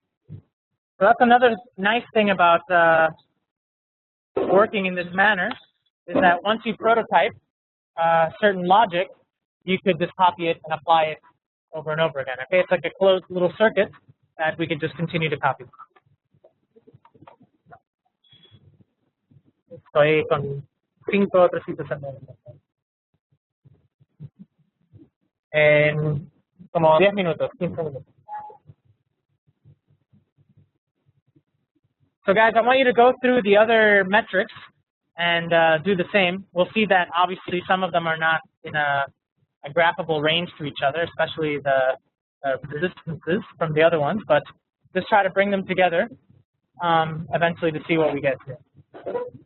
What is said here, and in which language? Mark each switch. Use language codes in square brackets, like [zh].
[en] So that's another nice thing about working in this manner, is that once you prototype certain logic, you could just copy it and apply it over and over again. Okay, it's like a closed little circuit that we could just continue to copy. [es] Estoy con 5 trocitos en como 10 minutos, 15 minutos. [en] So guys, I want you to go through the other metrics and do the same. We'll see that obviously some of them are not in a graphable range to each other, especially the resistances from the other ones, but just try to bring them together eventually to see what we get here.